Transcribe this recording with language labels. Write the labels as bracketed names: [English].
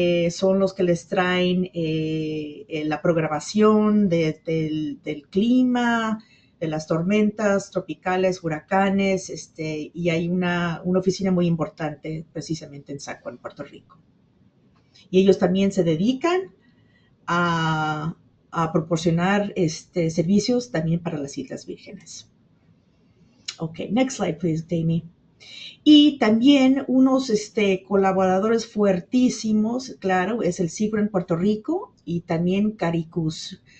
[Spanish] Son los que les traen la programación del clima, de las tormentas tropicales, huracanes, y hay una oficina muy importante precisamente en San Juan, Puerto Rico. Y ellos también se dedican a proporcionar servicios también para las Islas Vírgenes. [English] Ok, next slide, please, Damie. [Spanish] Y también unos colaboradores fuertísimos, claro, es el SIGRA en Puerto Rico y también Caricus.